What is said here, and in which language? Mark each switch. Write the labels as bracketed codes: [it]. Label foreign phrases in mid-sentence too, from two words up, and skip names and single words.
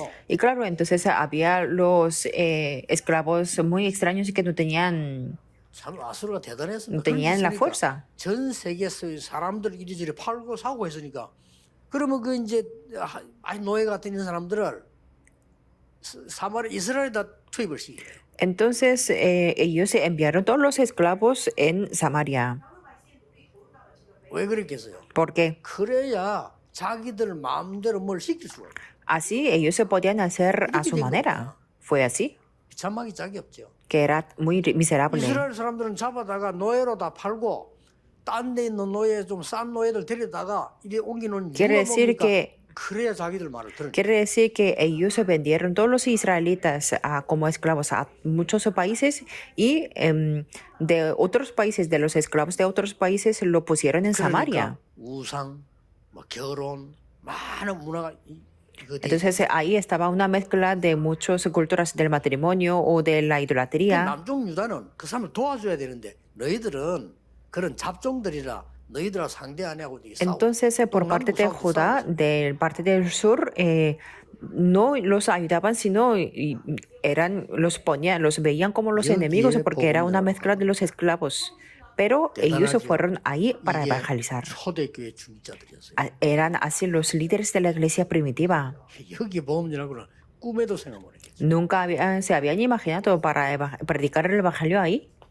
[es] Y claro, entonces había los esclavos muy extraños y que no tenían [ko] 참 아수르가 대단했습니다. [es] no tenían la [ko] 그러니까 [es] fuerza. [ko] 전 세계에서 사람들 이리저리 팔고 사고 했으니까 그러면 그 이제 노예 같은 이런 사람들을 사마리아 이스라엘에다 투입을 시켜요. [es] Entonces ellos enviaron todos los esclavos en Samaria. [ko] 왜 그랬겠어요? [es] ¿Por qué? [ko] 그래야 자기들 마음대로 뭘 시킬 수가 없어요. [es] Así ellos se podían hacer a su manera. Fue así, [ko] 비참하기 짝이 없죠. [es] que era muy miserable. [ko] 이스라엘 사람들은 잡아다가 노예로 다 팔고 딴 데 있는 노예 좀 싼 노예들 데려다가 이리 옮기는 [es] Quiere [ko] 이유가 [es] decir [ko] 뭡니까? [es] que [ko] 그래야 자기들 말을 들으니까. [es] Quiere decir que ellos se vendieron todos los israelitas como esclavos a muchos países y de otros países, de los esclavos de otros países, lo pusieron en Samaria. [ko] 그러니까 우상, 뭐 결혼, 많은 문화가 이거 돼. [es] Entonces ahí estaba una mezcla de muchas culturas del matrimonio o de la idolatría. [ko] 남쪽 유다는 그 사람을 도와줘야 되는데 너희들은 그런 잡종들이라 너희들하고 상대 안 하고 싸우고. [es] Entonces por parte de Judá, de parte del sur, no los ayudaban, sino los veían como los enemigos porque era una mezcla de los esclavos. Pero ellos se fueron ahí para evangelizar. [ko] 초대교회 중직자들이었어요. [es] Eran así los líderes de la iglesia primitiva. [ko] 여기 보험이라고는 꿈에도 생각 못 했겠죠. [es] Nunca se habían imaginado para predicar el evangelio ahí.